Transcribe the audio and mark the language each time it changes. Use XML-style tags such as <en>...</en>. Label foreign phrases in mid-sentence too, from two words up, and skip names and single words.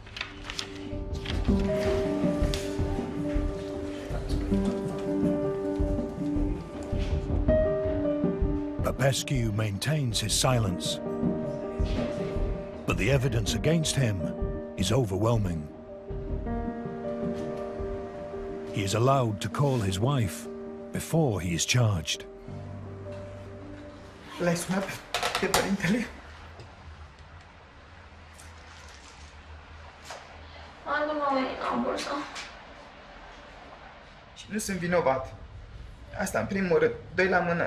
<en>Popescu maintains his silence, but the evidence against him is overwhelming. He is allowed to call his wife before he is charged.</en> <ro>L-ai sunat pe părintele? Nu m-am venit la bursă. Și nu sunt vinovat. Asta în primul rând. Doi la mână.</ro>